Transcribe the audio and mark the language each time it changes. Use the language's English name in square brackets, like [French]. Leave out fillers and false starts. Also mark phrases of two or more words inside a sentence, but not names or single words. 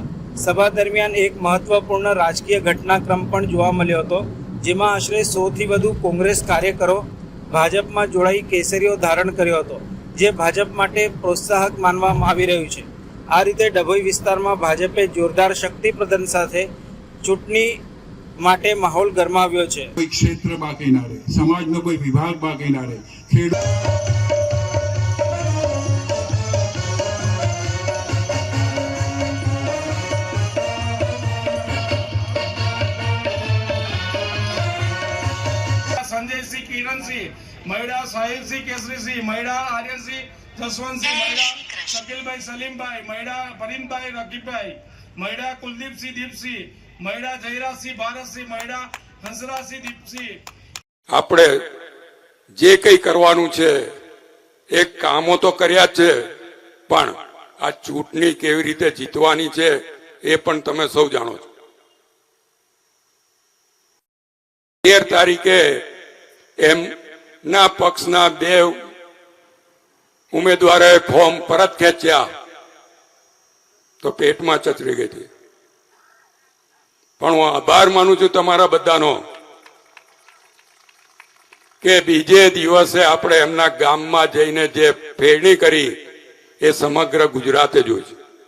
[Gujarati] સભા દરમિયાન એક મહત્વપૂર્ણ રાજકીય ઘટનાક્રમ પણ જોવા મળ્યો હતો, જેમાં આશરે 100થી વધુ કોંગ્રેસ કાર્યકરો ભાજપમાં જોડાઈ કેસરીઓ ધારણ કર્યો હતો, જે ભાજપ માટે પ્રોત્સાહક માનવામાં આવી રહ્યું છે। આ રીતે ડભોઈ વિસ્તારમાં ભાજપે જોરદાર શક્તિ પ્રદર્શન સાથે ચૂંટણી માટે માહોલ ગરમાવ્યો છે। કોઈ ક્ષેત્ર બાકી ના રહે, સમાજનો કોઈ વિભાગ બાકી ના રહે। संजय सिंह, किरण सिंह, महिला साहिल सिंह, केसरी सिंह, महिला आर्यन सिंह, जसवंत सिंह, महिला शकील भाई, सलीम भाई, महिला फरीन भाई, रकीब भाई, महिला कुलदीप सिंह, दीप सिंह, महिला जयराज सिंह, भारत सिंह, महिला हंसराज सिंह, दीप सिंह। આપણે જે કંઈ કરવાનું છે એ કામો તો કર્યા છે, પણ આ ચૂંટણી કેવી રીતે જીતવાની છે એ પણ તમે સૌ જાણો છો। 13 તારીખે એમના પક્ષના 2 ઉમેદવારોએ ફોર્મ પરત ખેંચ્યા તો પેટમાં ચચરી ગઈ હતી, પણ હું આભાર માનું છું તમારા બધાનો કે બીજે દિવસે આપણે એમના ગામમાં જઈને જે ફેરણી કરી એ સમગ્ર ગુજરાતે જોઈ છે।